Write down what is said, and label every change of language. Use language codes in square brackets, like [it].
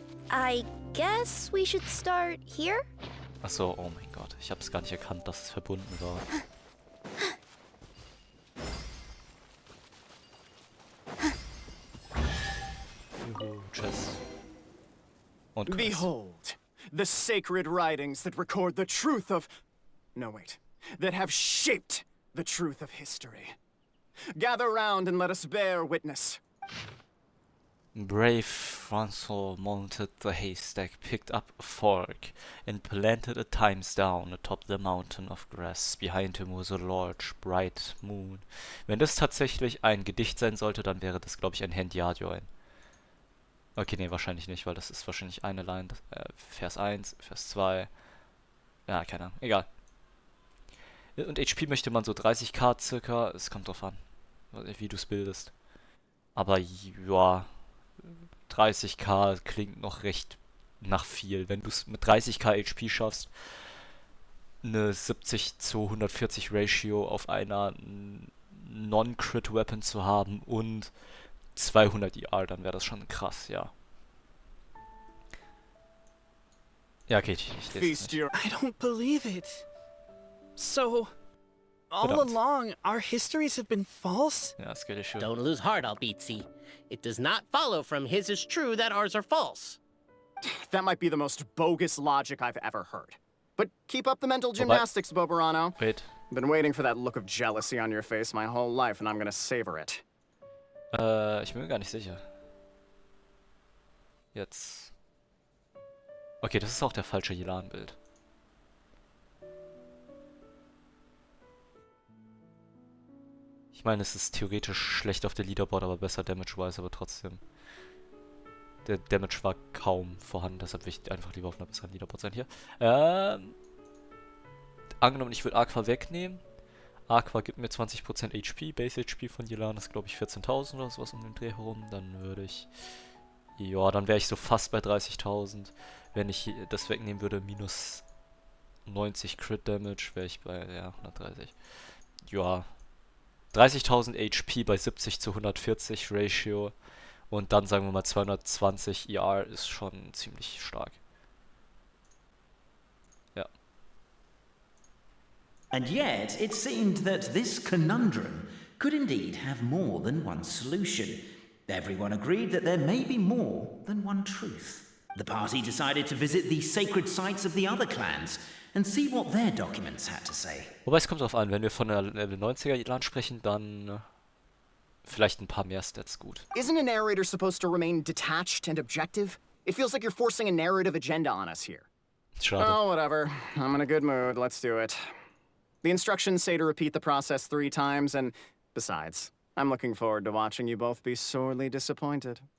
[en] I guess we should start here? [de] Achso, oh mein Gott. Ich habe es gar nicht erkannt, dass es verbunden war. Juhu, Chest. Und Quest. [en] Behold, the sacred writings that record the truth of... No, wait. That have shaped the truth of history. Gather round and let us bear witness. Brave Francois mounted the haystack, picked up a fork, and planted it times down atop the mountain of grass. Behind him was a large, bright moon. [de] Wenn das tatsächlich ein Gedicht sein sollte, dann wäre das, glaube ich, ein Hendiadioin. Okay, nee, wahrscheinlich nicht, weil das ist wahrscheinlich eine Line. Vers 1, Vers 2. Ja, keine Ahnung. Egal. Und HP möchte man so 30k circa. Es kommt drauf an, wie du es bildest. Aber ja, 30k klingt noch recht nach viel. Wenn du es mit 30k HP schaffst, eine 70 zu 140 Ratio auf einer Non-Crit Weapon zu haben und 200 ER, dann wäre das schon krass, ja. Ja, okay, ich lese es nicht. [en] I don't believe it. So, all [de] Verdammt. [en] along, our histories have been false? [de] Ja, das geht schon. [en] Don't lose heart, Albizzi. It does not follow from his is true that ours are false. That might be the most bogus logic I've ever heard. But keep up the mental gymnastics, Boberano. Wait. Been waiting for that look of jealousy on your face my whole life, and I'm gonna savor it. [de] Ich bin mir gar nicht sicher. Jetzt. Okay, das ist auch der falsche Yelan-Bild. Ich meine, es ist theoretisch schlecht auf der Leaderboard, aber besser Damage-wise, aber trotzdem. Der Damage war kaum vorhanden, deshalb will ich einfach lieber auf einer besseren Leaderboard sein hier. Angenommen, ich würde Aqua wegnehmen. Aqua gibt mir 20% HP, Base HP von Yelan ist glaube ich 14.000 oder sowas um den Dreh herum. Dann würde ich... Ja, dann wäre ich so fast bei 30.000. Wenn ich das wegnehmen würde, minus 90 Crit Damage, wäre ich bei, ja, 130. Ja, 30.000 HP bei 70 zu 140 Ratio und dann sagen wir mal 220 ER ist schon ziemlich stark. Ja. [en] And yet, it seemed that this conundrum could indeed have more than one solution. Everyone agreed that there may be more than one truth. The party decided to visit the sacred sites of the other clans and see what their documents had to say. [de] Wobei es kommt drauf an, wenn wir von der Level 90er Elan sprechen, dann vielleicht ein paar mehr Stats gut. [en] Isn't a narrator supposed to remain detached and objective? It feels like you're forcing a narrative agenda on us here. [de] Schade. [en] Oh, whatever. I'm in a good mood. Let's do it. The instructions say to repeat the process 3 times, and besides, I'm looking forward to watching you both be sorely disappointed.